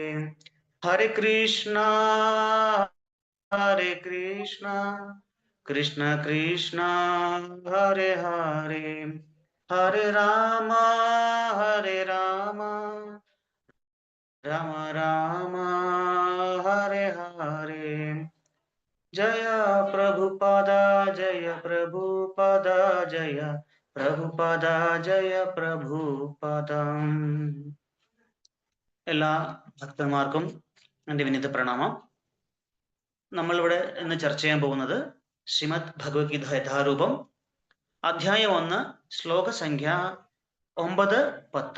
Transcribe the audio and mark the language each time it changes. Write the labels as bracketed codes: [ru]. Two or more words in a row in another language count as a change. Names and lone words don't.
[sa] हरे कृष्णा कृष्ण कृष्ण हरे हरे, हरे राम राम राम हरे हरे। जय प्रभुपाद जय प्रभुपाद जय പ്രഭുപദ ജയ പ്രഭുപദം. [ml] എല്ലാ ഭക്തന്മാർക്കും എൻ്റെ വിനീത പ്രണാമം. നമ്മളിവിടെ ഇന്ന് ചർച്ച ചെയ്യാൻ പോകുന്നത് ശ്രീമദ് ഭഗവത്ഗീത യഥാരൂപം അധ്യായം 1 ശ്ലോക സംഖ്യ 9, 10.